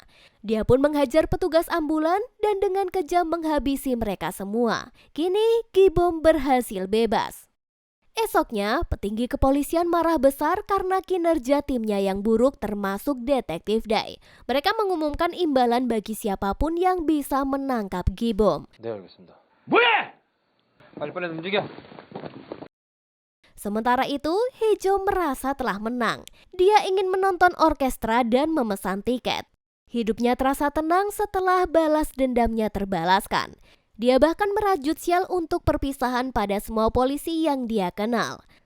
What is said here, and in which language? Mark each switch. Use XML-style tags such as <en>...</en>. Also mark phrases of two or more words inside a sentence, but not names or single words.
<id>Dia pun menghajar petugas ambulan dan dengan kejam menghabisi mereka semua. Kini Gibom berhasil bebas. Esoknya, petinggi kepolisian marah besar karena kinerja timnya yang buruk termasuk Detektif Dai. Mereka mengumumkan imbalan bagi siapapun yang bisa menangkap Gibom.</id> <ko>네, 알겠습니다. 뭐야? 빨리빨리 움직여.</ko> <id>Sementara itu, Hejo merasa telah menang. Dia ingin menonton orkestra dan memesan tiket. Hidupnya terasa tenang setelah balas dendamnya terbalaskan. Dia bahkan merajut sial untuk perpisahan pada semua polisi yang dia kenal.</id>